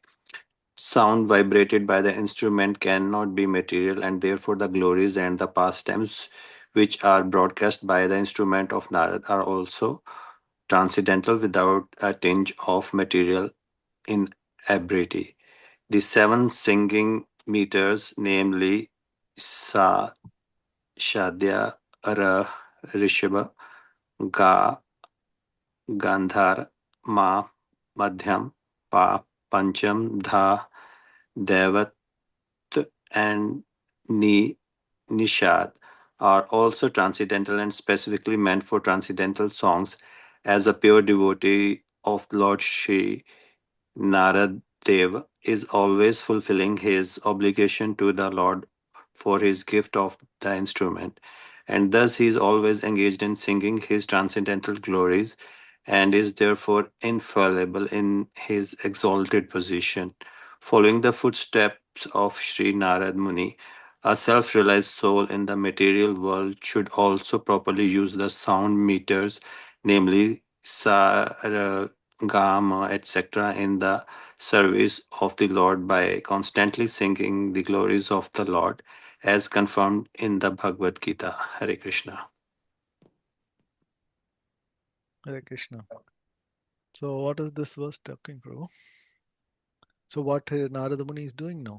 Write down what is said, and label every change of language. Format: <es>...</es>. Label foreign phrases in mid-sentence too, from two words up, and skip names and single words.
<en>Sound vibrated by the instrument cannot be material, and therefore the glories and the pastimes which are broadcast by the instrument of Narad are also transcendental without a tinge of material inebriety. The seven singing meters, namely Sa, Shadya, Ra, Rishabha, Ga, Gandhar, Ma, Madhyam, Pa, Pancham, Dha, Devat, and Ni, Nishad, are also transcendental and specifically meant for transcendental songs. As a pure devotee of Lord Shri, Narad Dev is always fulfilling his obligation to the Lord for his gift of the instrument, and thus he is always engaged in singing his transcendental glories and is therefore infallible in his exalted position. Following the footsteps of Sri Narad Muni, a self realized soul in the material world should also properly use the sound meters, namely sa, ra, Gama, etc., in the service of the Lord by constantly singing the glories of the Lord, as confirmed in the Bhagavad Gita.</en> <sa>Hare Krishna. Hare Krishna.</sa> <en>So what is this verse talking, bro? So what Narada Muni is doing now?</en>